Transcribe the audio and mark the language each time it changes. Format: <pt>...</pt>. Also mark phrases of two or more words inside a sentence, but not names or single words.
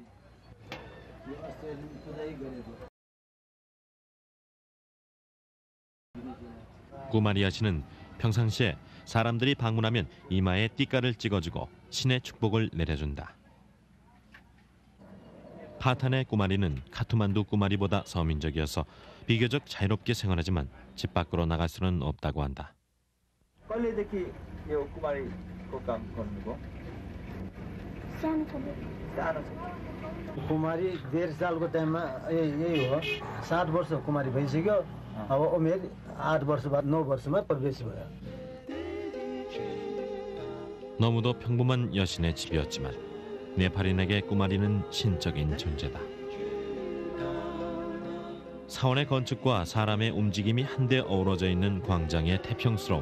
<ko>꾸마리 여신은 평상시에 사람들이 방문하면 이마에 띠까를 찍어주고 신의 축복을 내려준다. 파탄의 꾸마리는 카트만두 꾸마리보다 서민적이어서 비교적 자유롭게 생활하지만 집 밖으로 나갈 수는 없다고 한다.</ko> <ne>कहिलेदेखि यो कुमारीको काम गर्नुभयो? सानो छ. कुमारी 1.5 सालको टाइममा यही हो. 7 वर्ष कुमारी भइसक्यो. अब उमेर 8 वर्ष बाद 9 वर्षमा प्रवेश भयो.</ne> <ko>너무도 평범한 여신의 집이었지만 네팔인에게 꾸마리는 신적인 존재다. 사원의 건축과 사람의 움직임이 한데 어우러져 있는 광장의 태평스러움.</ko>